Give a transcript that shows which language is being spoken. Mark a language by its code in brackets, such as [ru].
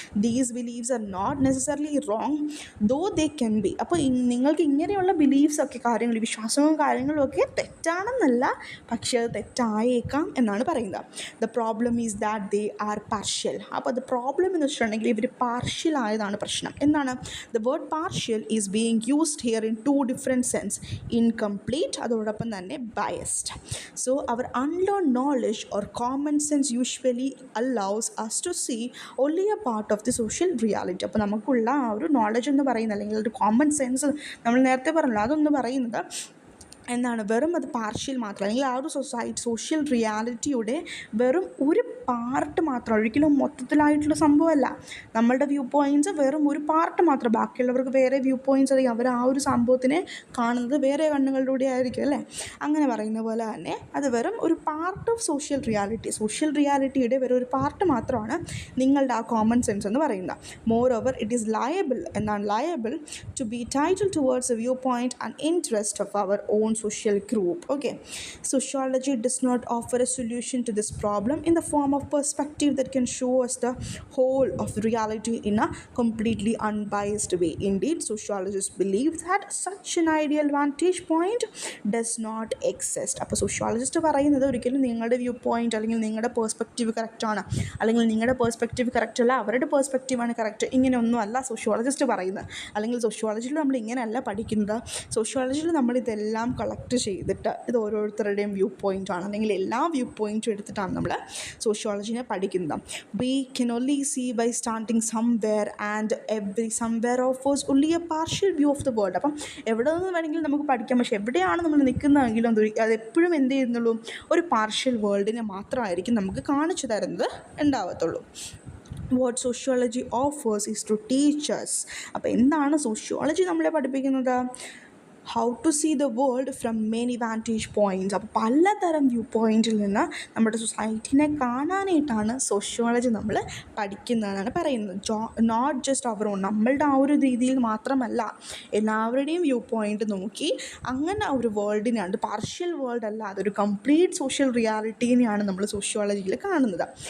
[en] These believes are not necessarily wrong though they can be. [ml] അപ്പോൾ നിങ്ങൾക്ക് ഇങ്ങനെയുള്ള ബിലീവ്സൊക്കെ, കാര്യങ്ങൾ, വിശ്വാസവും കാര്യങ്ങളും ഒക്കെ തെറ്റാണെന്നല്ല, പക്ഷേ അത് തെറ്റായേക്കാം എന്നാണ് പറയുന്നത്. [en] The problem is that they are partial. [ml] അപ്പോൾ അത് പ്രോബ്ലം എന്ന് വെച്ചിട്ടുണ്ടെങ്കിൽ ഇവർ പാർഷ്യൽ ആയതാണ് പ്രശ്നം. എന്താണ്? [en] The word partial is being used here in two different sense: incomplete, [ml] അതോടൊപ്പം തന്നെ [en] biased. So our unlearned knowledge or common sense usually allows us to see only a part of the social reality. [ml] അപ്പോൾ നമുക്കുള്ള ആ ഒരു knowledge എന്ന് പറയുന്നത്, അല്ലെങ്കിൽ ഒരു കോമൺ സെൻസ് നമ്മൾ നേരത്തെ പറഞ്ഞല്ലോ, അതൊന്ന് പറയുന്നത് എന്താണ്, വെറും അത് പാർഷ്യൽ മാത്രം, അല്ലെങ്കിൽ ആ ഒരു സോഷ്യൽ റിയാലിറ്റിയുടെ വെറും ഒരു പാർട്ട് മാത്രം, ഒരിക്കലും മൊത്തത്തിലായിട്ടുള്ള സംഭവമല്ല. നമ്മളുടെ വ്യൂ പോയിൻറ്റ്സ് വെറും ഒരു പാർട്ട് മാത്രം, ബാക്കിയുള്ളവർക്ക് വേറെ വ്യൂ പോയിൻറ്റ്സ്, അല്ലെങ്കിൽ അവർ ആ ഒരു സംഭവത്തിനെ കാണുന്നത് വേറെ കണ്ണുകളിലൂടെ ആയിരിക്കും അല്ലേ. അങ്ങനെ പറയുന്ന പോലെ തന്നെ അത് വെറും ഒരു പാർട്ട് ഓഫ് സോഷ്യൽ റിയാലിറ്റിയുടെ വെറും ഒരു പാർട്ട് മാത്രമാണ് നിങ്ങളുടെ ആ കോമൺ സെൻസ് എന്ന് പറയുന്നത്. [en] Moreover it is liable to be tilted towards a viewpoint and interest of our own social group. Okay, sociology does not offer a solution to this problem in the form of perspective that can show us the whole of reality in a completely unbiased way. Indeed, sociologists believe that such an ideal vantage point does not exist. [ml] അപ്പോൾ sociologist പറയുന്നത് ഒരിക്കലും നിങ്ങളുടെ view point അല്ലെങ്കിൽ നിങ്ങളുടെ perspective കറക്റ്റാണ്, അല്ലെങ്കിൽ നിങ്ങളുടെ perspective correct അല്ല, അവരുടെ പേഴ്സ്പെക്റ്റീവാണ് കറക്റ്റ്, ഇങ്ങനെയൊന്നും അല്ല സോഷ്യോളജിസ്റ്റ് പറയുന്നത്. അല്ലെങ്കിൽ സോഷ്യോളജിയിൽ നമ്മൾ ഇങ്ങനെയല്ല പഠിക്കുന്നത്. സോഷ്യോളജിയിൽ നമ്മളിതെല്ലാം കളക്ട് ചെയ്തിട്ട് ഇത് ഓരോരുത്തരുടെയും വ്യൂ പോയിൻ്റാണ്, അല്ലെങ്കിൽ എല്ലാ വ്യൂ പോയിൻറ്റും എടുത്തിട്ടാണ് നമ്മൾ സോഷ്യോളജിനെ പഠിക്കുന്നത്. [en] We can only see by starting somewhere and every somewhere offers only a partial view of the world. [ml] അപ്പം എവിടെ നിന്ന് വേണമെങ്കിലും നമുക്ക് പഠിക്കാം, പക്ഷേ എവിടെയാണ് നമ്മൾ നിൽക്കുന്നതെങ്കിലും അതെപ്പോഴും എന്ത് ചെയ്യുന്നുള്ളൂ, ഒരു പാർഷ്യൽ വേൾഡിനെ മാത്രമായിരിക്കും നമുക്ക് കാണിച്ചു തരുന്നത് ഉണ്ടാവത്തുള്ളൂ. [en] What sociology offers is to teach us. [ml] അപ്പോൾ എന്താണ് സോഷ്യോളജി നമ്മളെ പഠിപ്പിക്കുന്നത്? [en] How to see the world from many vantage points. [ml] അപ്പോൾ പലതരം വ്യൂ പോയിൻറ്റിൽ നിന്ന് നമ്മുടെ സൊസൈറ്റിനെ കാണാനായിട്ടാണ് സോഷ്യോളജി നമ്മൾ പഠിക്കുന്നതെന്നാണ് പറയുന്നത്. [en] not just our own, [ml] നമ്മളുടെ ആ ഒരു രീതിയിൽ മാത്രമല്ല, എല്ലാവരുടെയും വ്യൂ പോയിൻറ്റ് നോക്കി അങ്ങനെ ഒരു വേൾഡിനെയാണ്, പാർഷ്യൽ വേൾഡ് അല്ല, അതൊരു കംപ്ലീറ്റ് സോഷ്യൽ റിയാലിറ്റീനെയാണ് നമ്മൾ സോഷ്യോളജിയിൽ കാണുന്നത്.